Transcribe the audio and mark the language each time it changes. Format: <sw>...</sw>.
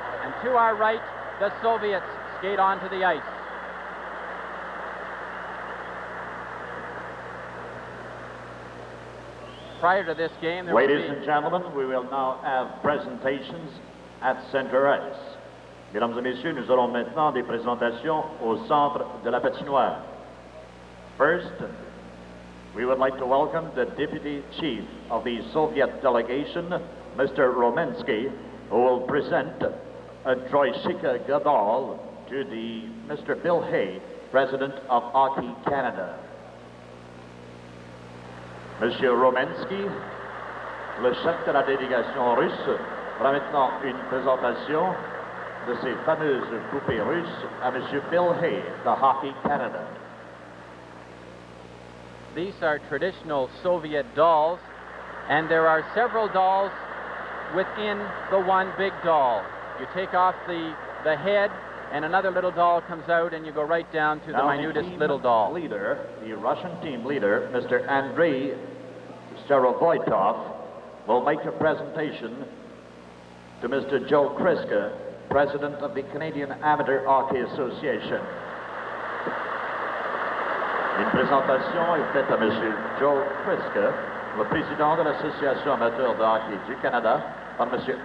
<en>And to our right, the Soviets skate onto the ice. Prior to this game, Ladies and gentlemen, we will now have presentations at center ice.</en> <fr>Mesdames et messieurs, nous aurons maintenant des présentations au centre de la patinoire.</fr> <en>First, we would like to welcome the Deputy Chief of the Soviet delegation, Mr. Romensky, who will present a Troishika Gadol to the Mr. Bill Hay, President of Hockey Canada.</en> <fr>Monsieur Romensky, le chef de la délégation russe, fera maintenant une présentation de ces fameuses poupées russes à Monsieur Bill Hay, de Hockey Canada.</fr> <en>These are traditional Soviet dolls, and there are several dolls within the one big doll. You take off the head, and another little doll comes out, and you go right down to the minutest little doll. The Russian team leader, Mr. Andrei Starovoitov, will make a presentation to Mr. Joe Kriska, President of the Canadian Amateur Hockey Association.</en> <fr>Une présentation est faite à Mr. Joe Kriska, le président de l'Association amateur de hockey du Canada, par Mr.</fr>